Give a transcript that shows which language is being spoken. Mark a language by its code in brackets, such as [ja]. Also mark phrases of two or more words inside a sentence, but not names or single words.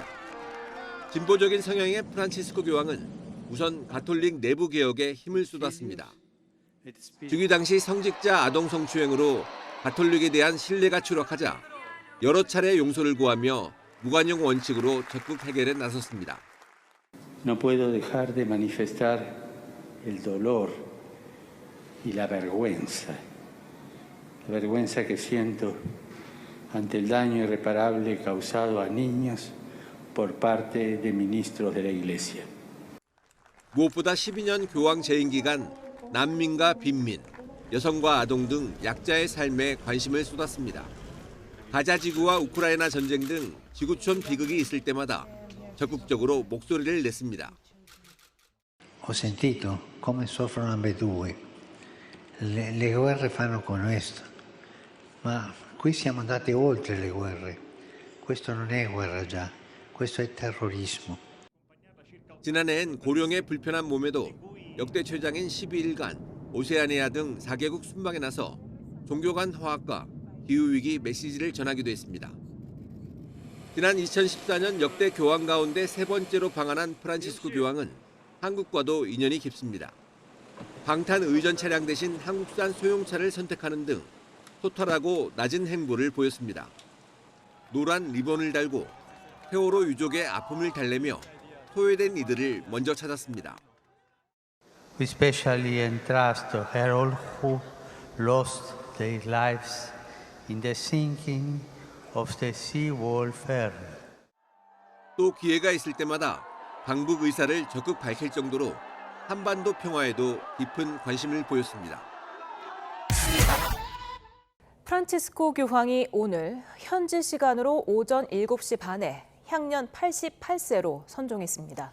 [ko] 진보적인 성향의 프란치스코 교황은 우선 가톨릭 내부 개혁에 힘을 쏟았습니다. 즉위 당시 성직자 아동 성추행으로 가톨릭에 대한 신뢰가 추락하자 여러 차례 용서를 구하며 무관용 원칙으로 적극 해결에 나섰습니다. [es] No puedo dejar de manifestar el dolor y la vergüenza que siento ante el daño irreparable causado a niños por parte de ministros de la Iglesia. [ko] 무엇보다 12년 교황 재임 기간 난민과 빈민, 여성과 아동 등 약자의 삶에 관심을 쏟았습니다. 가자 지구와 우크라이나 전쟁 등 지구촌 비극이 있을 때마다 적극적으로 목소리를 냈습니다. [it] Ho sentito come soffrono ambedue. Le guerre fanno con questo. Ma qui siamo andati oltre le guerre. Questo non è guerra già. Questo è terrorismo. [ko] 지난해엔 고령의 불편한 몸에도 역대 최장인 12일간 오세아니아 등 4개국 순방에 나서 종교 간 화합과 기후위기 메시지를 전하기도 했습니다. 지난 2014년 역대 교황 가운데 세 번째로 방한한 프란치스코 교황은 한국과도 인연이 깊습니다. 방탄 의전 차량 대신 한국산 소형차를 선택하는 등 소탈하고 낮은 행보를 보였습니다. 노란 리본을 달고 세월호 유족의 아픔을 달래며 소외된 이들을 먼저 찾았습니다. [en] We especially entrust all who lost their lives in the sinking of the seawall fair. [ko] 또 기회가 있을 때마다 방북 의사를 적극 밝힐 정도로 한반도 평화에도 깊은 관심을 보였습니다. 프란치스코 교황이 오늘 현지 시간으로 오전 7시 반에 향년 88세로 선종했습니다.